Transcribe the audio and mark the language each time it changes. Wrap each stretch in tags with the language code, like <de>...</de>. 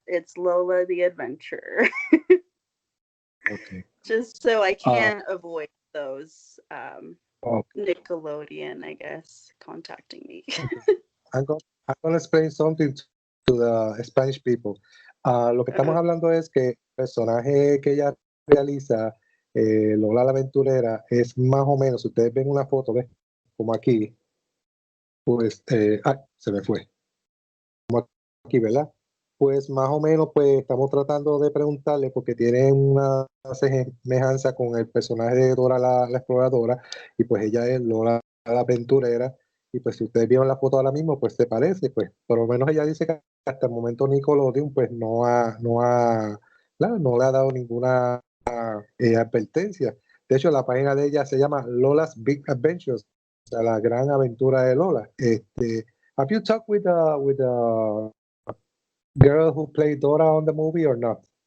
<en>It's Lola the Adventurer. Okay. Just so I Uh, can avoid those okay. Nickelodeon, I guess, contacting me. Okay. I'm gonna explain something to the Spanish people.</en> <es>Lo que estamos Uh, hablando es que el personaje que ella realiza, Lola la Aventurera, es más o menos, si ustedes ven una foto, ¿ves? Como aquí, pues, se me fue, como aquí, ¿verdad? Pues más o menos, pues estamos tratando de preguntarle porque tiene una semejanza con el personaje de Dora la Exploradora y pues ella es Lola la Aventurera y pues si ustedes vieron la foto ahora mismo, pues se parece, pues por lo menos ella dice que hasta el momento Nickelodeon pues claro, no le ha dado ninguna advertencia. De hecho, la página de ella se llama Lola's Big Adventures, o sea, la gran aventura de Lola.</es> <en>Have you talked with girl who played Dora on the movie or not?</en>